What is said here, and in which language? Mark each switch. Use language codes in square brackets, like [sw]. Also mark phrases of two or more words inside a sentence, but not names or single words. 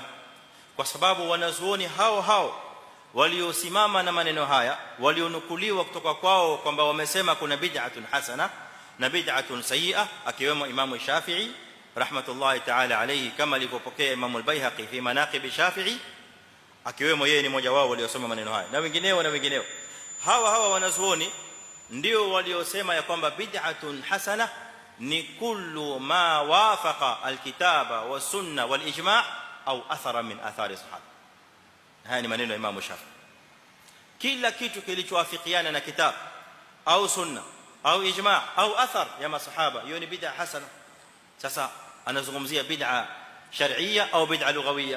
[sw] Kwa sababu wanazuoni hao waliosimama na maneno haya walionukuliwa kutoka kwao kwamba wamesema kuna [ar] بدعة حسنة [sw] na [ar] بدعة سيئة, [sw] akiwemo Imam Shafi'i [ar] رحمه الله تعالى عليه, [sw] kama alivyopokea Imam al-Baihaqi [ar] في مناقب الشافعي, [sw] akiwemo yeye ni mmoja wao waliosoma maneno haya na wengineo. Hawa wanazuoni ndio waliosema ya kwamba [ar] بدعة حسنة ni كل ما وافق الكتاب والسنة والإجماع' au أثرا من آثار الصحابة. [sw] Haya ni maneno ya Imam Shafi'i. Kila kitu kilichowafikiana na kitabu au sunna au ijma' au athar ya masahaba, hiyo ni [ar] بدعة حسنة. [sw] Sasa anazungumzia [ar] بدعة شرعية [sw] au [ar] بدعة لغوية?